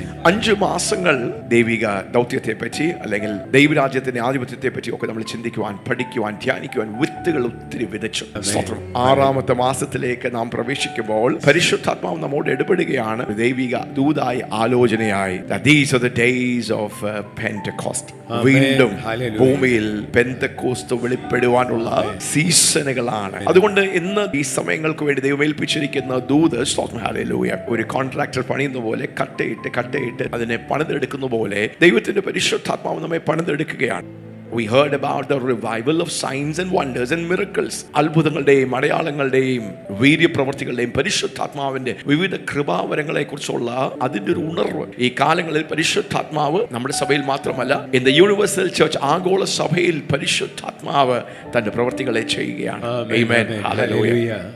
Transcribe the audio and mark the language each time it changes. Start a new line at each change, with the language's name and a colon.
Malayalam: 5 മാസങ്ങൾ ദൈവിക ദൗത്യത്തെ പറ്റി അല്ലെങ്കിൽ ദൈവരാജ്യത്തിന്റെ ആധിപത്യത്തെ പറ്റി ഒക്കെ നമ്മൾ ചിന്തിക്കുവാൻ, പഠിക്കുവാൻ, ധ്യാനിക്കുവാൻ വിത്തുകൾ ഒത്തിരി വിതച്ചു. 6ാമത്തെ മാസത്തിലേക്ക് നാം പ്രവേശിക്കുമ്പോൾ പരിശുദ്ധാത്മാവ് നമ്മോട് ഇടപെടുകയാണ്, ദൈവിക ദൂതായ ആലോചനയായി.
English: These are the days of Pentecost.
Malayalam: വീണ്ടും ഭൂമിയിൽ പെന്തക്കോസ്ത് വെളിപ്പെടുവാനുള്ള സീസണുകളാണ്. അതുകൊണ്ട് ഇന്ന് ഈ സമയങ്ങൾക്ക് വേണ്ടി ദൈവം ഏൽപ്പിച്ചിരിക്കുന്ന ദൂത്, ഹല്ലേലൂയ, ഒരു കോൺട്രാക്ടർ പണിയുന്ന പോലെ കട്ടയിട്ട് അതിനെ പണിതെടുക്കുന്ന പോലെ ദൈവത്തിന്റെ പരിശുദ്ധാത്മാവ് നമ്മെ പണിതെടുക്കുകയാണ്.
English: We heard about the revival of signs and wonders and miracles.
Malayalam: അത്ഭുതങ്ങളുടെയും അടയാളങ്ങളുടെയും വീര്യപ്രവർത്തികളുടെയും പരിശുദ്ധാത്മാവിന്റെ വിവിധ കൃപാവരങ്ങളെ കുറിച്ചുള്ള അതിന്റെ ഒരു ഉണർവ് ഈ കാലങ്ങളിൽ പരിശുദ്ധാത്മാവ് നമ്മുടെ സഭയിൽ മാത്രമല്ല,
English: in the universal church,
Malayalam: ആഗോള സഭയിൽ പരിശുദ്ധാത്മാവ് തന്റെ പ്രവർത്തികളെ ചെയ്യുകയാണ്. ആമേൻ. ഹല്ലേലൂയ.